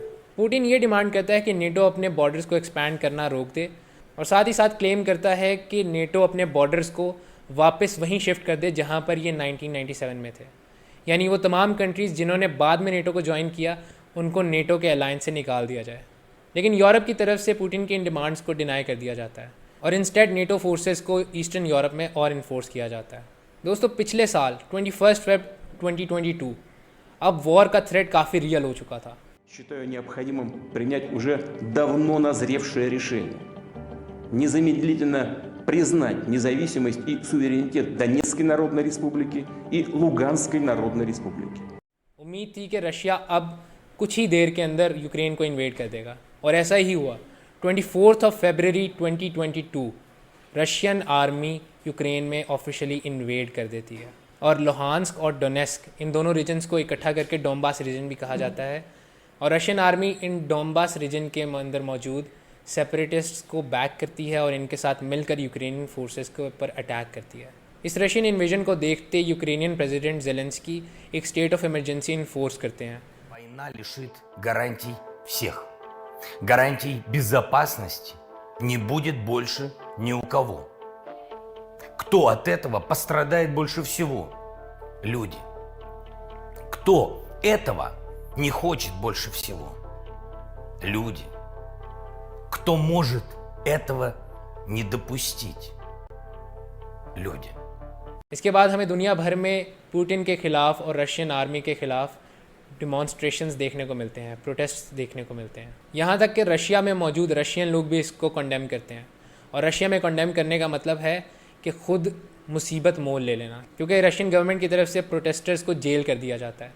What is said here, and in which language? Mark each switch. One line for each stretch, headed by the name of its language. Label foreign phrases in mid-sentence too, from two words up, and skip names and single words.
Hindi: पुतिन ये डिमांड करता है कि नेटो अपने बॉर्डर्स को एक्सपैंड करना रोक दे और साथ ही साथ क्लेम करता है कि नेटो अपने बॉर्डर्स को वापस वहीं शिफ्ट कर दे जहाँ पर ये 1997 में थे, यानी वो तमाम कंट्रीज़ जिन्होंने बाद में नेटो को ज्वाइन किया उनको नेटो के अलायंस से निकाल दिया जाए। लेकिन यूरोप की तरफ से पुतिन की इन डिमांड्स को डिनाई कर दिया जाता है और
English: instead NATO forces
Hindi: को
English: Eastern Europe
Hindi: में और इन्फोर्स किया जाता है। दोस्तों, पिछले साल 21 फेब 2022 अब वॉर का थ्रेट काफ़ी रियल हो चुका था।
Russian: Считаю необходимым принять уже давно назревшее решение. Незамедлительно признать независимость и суверенитет Донецкой Народной Республики и Луганской Народной Республики.
Hindi: उम्मीद थी कि रशिया अब कुछ ही देर के अंदर यूक्रेन को इन्वेड कर देगा और ऐसा ही हुआ। 24 फरवरी 2022
English: Russian army
Hindi: यूक्रेन में
English: officially invade
Hindi: कर देती है और लुहांस्क और डोनेस्क इन दोनों रीजन्स को इकट्ठा करके डोनबास रीजन भी कहा जाता है और
English: Russian army
Hindi: इन डोनबास रीजन के अंदर मौजूद सेपरेटिस्ट्स को बैक करती है और इनके साथ मिलकर
English: Ukrainian forces
Hindi: के ऊपर अटैक करती है। इस
English: Russian invasion
Hindi: को देखते
English: Ukrainian president
Hindi: ज़ेलेंस्की एक
English: state of emergency enforce
Hindi: करते हैं।
Russian: Война лишит гарантий всех. Гарантий безопасности не будет больше ни у кого. Кто от этого пострадает больше всего? Люди. Кто этого не хочет больше всего? Люди. Кто может этого не допустить? Люди.
Hindi: इसके बाद हमें दुनिया भर में पुतिन के ख़िलाफ़ और
English: Russian army
Hindi: के ख़िलाफ़ डिमॉन्स्ट्रेशंस देखने को मिलते हैं, प्रोटेस्ट देखने को मिलते हैं। यहाँ तक कि रशिया में मौजूद रशियन लोग भी इसको कंडेम करते हैं और रशिया में कंडेम करने का मतलब है कि ख़ुद मुसीबत मोल ले लेना, क्योंकि
English: Russian government
Hindi: की तरफ से प्रोटेस्टर्स को जेल कर दिया जाता है।